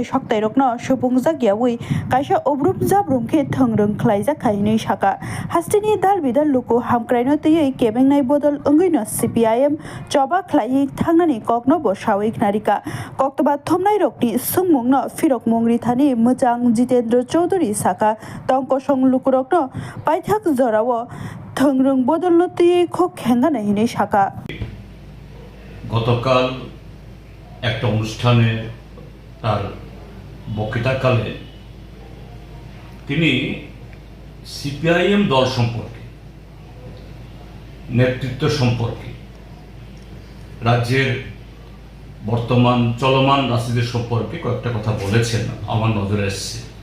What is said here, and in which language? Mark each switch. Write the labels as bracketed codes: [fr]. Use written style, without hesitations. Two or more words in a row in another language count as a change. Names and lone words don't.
[trp] soktairokno supungjakyawi kaisa obrum jabrum khe thongrung khlaijak khaini saka hasteni dalbidal luku hamkraino tei kebengnai bodol ongino CPIM choba khlai thangnani kokno bo sawik narika koktoba thomnai rokni sungmungno firok mongri thani mojang Jitendra Chaudhary saka tongkosong lukurokno paithak jorao thongrung bodolno tei khok khenga hini saka [bn] গতকাল একটা অনুষ্ঠানে তার বক্তৃতাকালে তিনি সিপিআইএম দল সম্পর্কে নেতৃত্ব সম্পর্কে রাজ্যের বর্তমান চলমান রাজনীতি সম্পর্কে কয়েকটা কথা বলেছেন আমার নজরে এসেছে।